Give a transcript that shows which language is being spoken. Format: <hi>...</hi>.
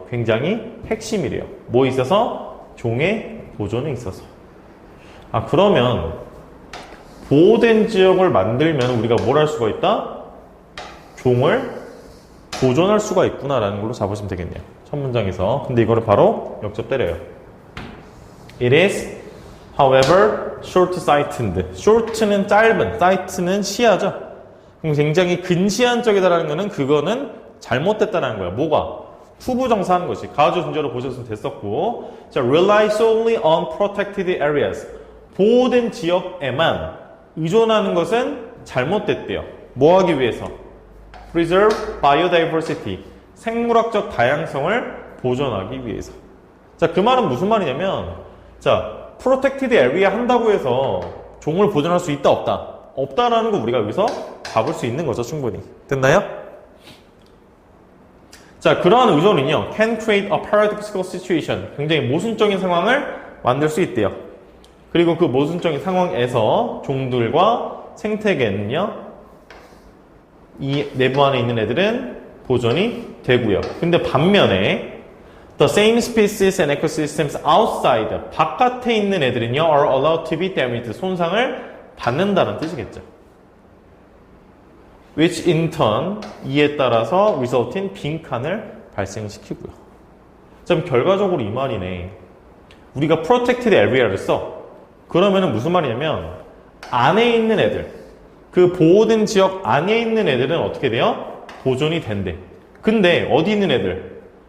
<ko>굉장히 핵심이래요. 뭐에 있어서? 종의 보존에 있어서. 그러면 보호된 지역을 만들면 우리가 뭘 할 수가 있다? 종을 보존할 수가 있구나라는 걸로 잡으시면 되겠네요. 첫 문장에서. 근데 이거를 바로 역접 때려요.</ko> <en>It is, however, short-sighted.</en> <ko>short는 짧은, sight는 시야죠. 그럼 굉장히 근시안적이다라는 거는 그거는 잘못됐다라는 거야. 뭐가? 후부정사하는 것이. 가주 준조로 보셨으면 됐었고.</ko> <en>자, rely solely on protected areas.</en> <ko>보호된 지역에만 의존하는 것은 잘못됐대요. 뭐 하기 위해서?</ko> <en>preserve biodiversity.</en> <ko>생물학적 다양성을 보존하기 위해서. 자, 그 말은 무슨 말이냐면, 자, protected area 한다고 해서 종을 보존할 수 있다, 없다? 없다라는 거 우리가 여기서 잡을 수 있는 거죠, 충분히. 됐나요? 자, 그러한 의존은요,</ko> <en>can create a paradoxical situation.</en> <ko>굉장히 모순적인 상황을 만들 수 있대요. 그리고 그 모순적인 상황에서 종들과 생태계는요, 이 내부 안에 있는 애들은 보존이 되고요. 근데 반면에</ko> <en>the same species and ecosystems outside,</en> <ko>바깥에 있는 애들은요,</ko> <en>are allowed to be damaged,</en> <ko>손상을 받는다는 뜻이겠죠.</ko> <en>which in turn,</en> <ko>이에 따라서</ko> <en>result in</en> <ko>빈칸을 발생시키고요. 자, 결과적으로 이 말이네. 우리가 protected area를 써. 그러면은 무슨 말이냐면 안에 있는 애들, 그 보호된 지역 안에 있는 애들은 어떻게 돼요? 보존이 된대. 근데 어디 있는 애들?</ko>